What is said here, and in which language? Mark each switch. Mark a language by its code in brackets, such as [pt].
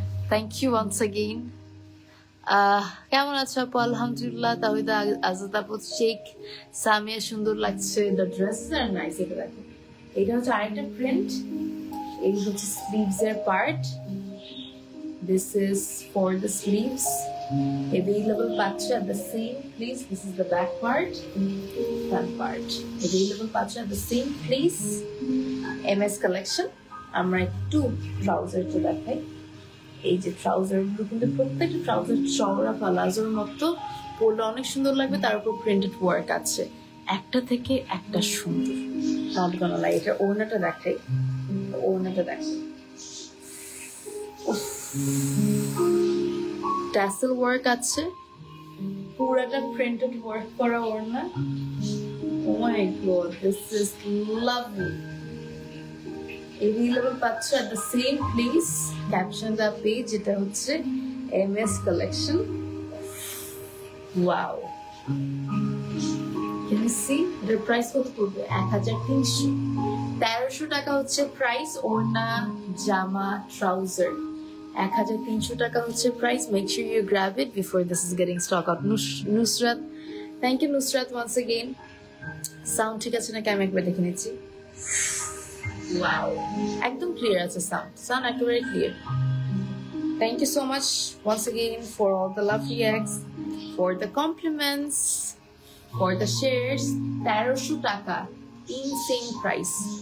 [en] Thank you once again. [bn] কেমন আছো আপু? আলহামদুলিল্লাহ। তাহিদা আজাদ আপু, শেখ সামিয়া, সুন্দর লাগছে। [en] The dresses are nice. [bn] এটা দেখো, এটা হচ্ছে আরেকটা প্রিন্ট। এই হচ্ছে স্লিভস এর part. This is for the sleeves. [en] Available পাচ্ছ at the same place. This is the back part, front part. Available পাচ্ছ at the same place. [bn] MS collection. আমরা একটু ট্রাউজারটা দেখাই। এই যে ট্রাউজার গুলো কিন্তু প্রত্যেকটা ট্রাউজার চওড়া পালাজোর মতো, পরলে অনেক সুন্দর লাগবে। তার উপর প্রিন্টেড ওয়ার্ক আছে, একটা থেকে একটা সুন্দর। Not গনা like. এটা ওড়নাটা দেখাই, ওড়নাটা দেখাই। ট্যাসেল ওয়ার্ক আছে, পুরাটা প্রিন্টেড ওয়ার্ক করা ওড়না। [en] Oh my god, this is lovely. Available পাচ্ছ at the same place. Caption the page, [bn] এটা হচ্ছে [en] MS collection. Wow. Can you see? The price [bn] কত পড়বে? 1300। 1300 টাকা হচ্ছে প্রাইস। ওড়না, জামা, ট্রাউজার 1300 টাকা হচ্ছে price. [en] Make sure you grab it before this is getting stock out. Nusrat, thank you Nusrat once again. [bn] Sound ঠিক আছে নাকি আমি একবার দেখে নিচ্ছি। Wow, একদম ক্লিয়ার আছে sound একেবারে clear. [en] Thank you so much once again for all the love reacts, for the compliments, for the shares. [bn] 1300 টাকা, [en] insane price।